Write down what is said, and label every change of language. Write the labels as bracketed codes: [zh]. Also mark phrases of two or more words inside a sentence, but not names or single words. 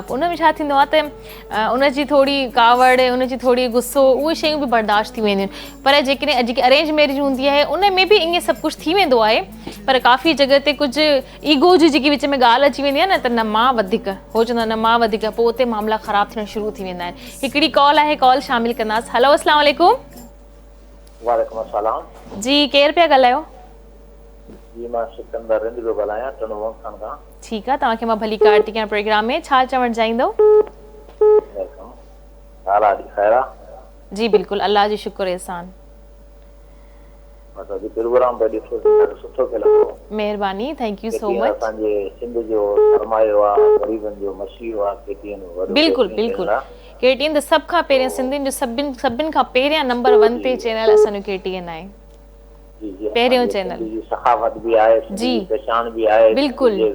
[sd] पोइ उन में छा थींदो आहे त उनजी थोरी कावड़, उनजी थोरी गुस्सो, उहे शयूं बि बर्दाश्त थी वेंदियूं आहिनि। पर जेके अरेंज मैरिज हूंदी आहे उन में बि ईअं सभु कुझु थी वेंदो आहे, पर काफ़ी जॻह ते कुझु ईगो जी जेकी विच में ॻाल्हि अची वेंदी आहे न, त न मां वधीक, हो चवंदा न मां वधीक, पोइ उते मामला ख़राबु थियण शुरू थी वेंदा आहिनि। हिकिड़ी कॉल आहे, कॉल शामिल कंदासीं। हलो, [ar] السلام عليكم. وعليكم السلام [sd] जी, केरु पिया ॻाल्हायो? जी, मां सिकंदर रिंद पियो ॻाल्हायां, टनों खां। ठीकु आहे, तव्हांखे मां भली कार थी कयां प्रोग्राम में, छा चवणु चाहींदो? जी बिल्कुलु, अल्लाह जी शुक्र एहसान। महिरबानी, [en] thank you so much. [sd] बिल्कुलु बिल्कुलु, KTN त सभ खां पहिरियों सिंधियुनि जो सभिनि खां पहिरियां नंबर 1 ते चैनल असांजो KTN आहे, पहिरियों चैनल। सखावत भी आहे जी, पहचान भी आहे, बिल्कुलु